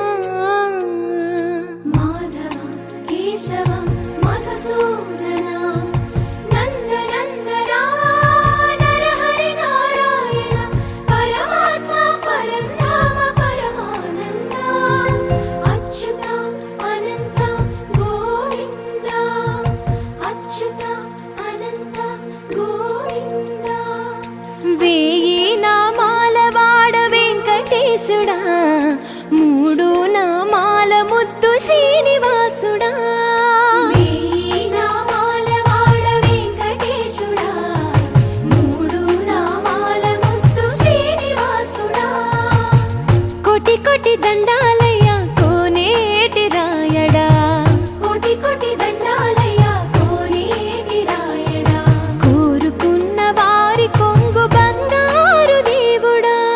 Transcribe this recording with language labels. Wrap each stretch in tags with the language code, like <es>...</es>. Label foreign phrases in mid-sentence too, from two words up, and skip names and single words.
<sa>माधवा केशवा मधुसूदना नन्दनन्दना नरहरि नारायण परमात्मा परन्धाम परमानन्दा अच्युता अनन्ता गोविन्दा अच्युता अनन्ता गोविन्दा।</sa> <te>वेयी नामाల వాడ వెంకటేశుడా మూడు నామాల ముద్దు శ్రీనివాసుడా వేయి నామాల వాడ వెంకటేశుడా మూడు నామాల ముద్దు శ్రీనివాసుడా కోటి కోటి దండాలయ్యా కోనేటి రాయడా కోటి కోటి దండాలయ్యా కోనేటి రాయడా కోరుకున్న వారి కొంగు బంగారు దేవుడా</te>